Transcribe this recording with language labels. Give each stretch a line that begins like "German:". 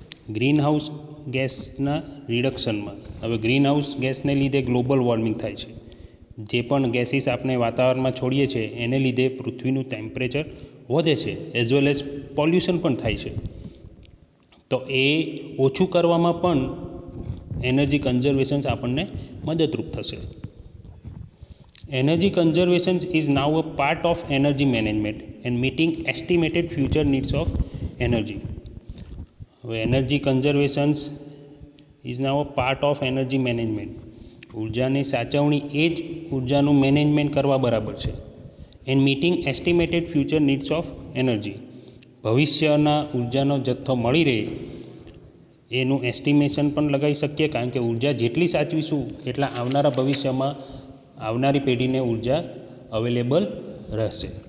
Gujarati: Green house ગેસના રિડક્શનમાં. હવે green house ગેસને લીધે ગ્લોબલ વોર્મિંગ થાય છે. જે પણ ગેસીસ આપણે વાતાવરણમાં છોડીએ છીએ એને લીધે પૃથ્વીનું ટેમ્પરેચર વધે છે, એઝ વેલ એઝ પોલ્યુશન પણ થાય છે. તો એ ઓછું કરવામાં પણ એનર્જી કન્ઝર્વેશન આપણને મદદરૂપ થશે.
English: Energy conservation is now a part of energy management and meeting estimated future needs of energy. Energy conservation is now a part of energy management.
Gujarati: ઉર્જાની સાચવણી એ જ ઉર્જાનું મેનેજમેન્ટ કરવા બરાબર છે.
English: And meeting estimated future needs of energy.
Gujarati: ભવિષ્યના ઉર્જાનો જથ્થો મળી રહે એનું એસ્ટિમેશન પણ લગાવી શકીએ, કારણ કે ઉર્જા જેટલી સાચવીશું એટલા આવનારા ભવિષ્યમાં આવનારી પેઢીને ઉર્જા અવેલેબલ રહેશે.